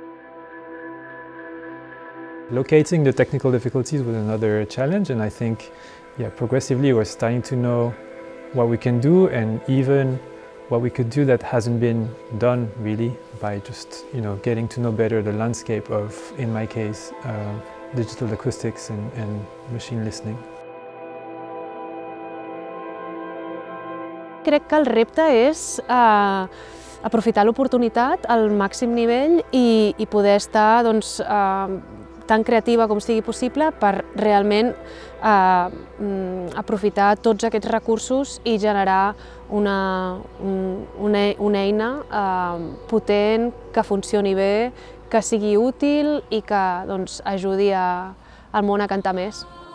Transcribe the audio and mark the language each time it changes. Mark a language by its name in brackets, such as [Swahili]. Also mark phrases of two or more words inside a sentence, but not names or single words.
[English] Locating the technical difficulties was another challenge, and I think progressively we're starting to know what we can do, and even what we could do that hasn't been done really, by just getting to know better the landscape of, in my case, digital acoustics and machine listening. [Catalan] Crec que el repte és aprofitar l'oportunitat al màxim nivell i poder estar tan creativa com sigui possible per realment aprofitar tots aquests recursos i generar una eina potent, que funcioni bé, que sigui útil i que ajudi al món a cantar més.